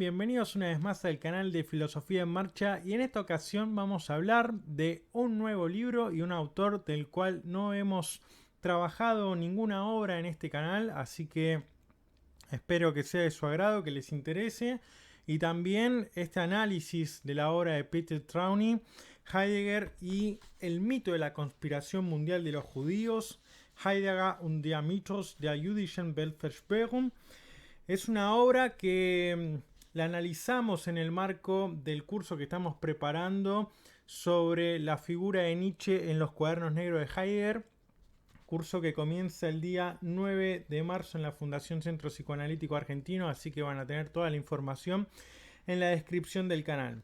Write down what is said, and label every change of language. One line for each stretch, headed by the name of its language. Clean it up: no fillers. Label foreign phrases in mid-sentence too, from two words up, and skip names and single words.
Spanish: Bienvenidos una vez más al canal de Filosofía en Marcha y en esta ocasión vamos a hablar de un nuevo libro y un autor del cual no hemos trabajado ninguna obra en este canal, así que espero que sea de su agrado, que les interese. Y también este análisis de la obra de Peter Trauny, Heidegger y el mito de la conspiración mundial de los judíos,
German: Heidegger und der Mythos der jüdischen Weltverschwörung.
Spanish: Es una obra que la analizamos en el marco del curso que estamos preparando sobre la figura de Nietzsche en los cuadernos negros de Heidegger, curso que comienza el día 9 de marzo en la Fundación Centro Psicoanalítico Argentino, así que van a tener toda la información en la descripción del canal.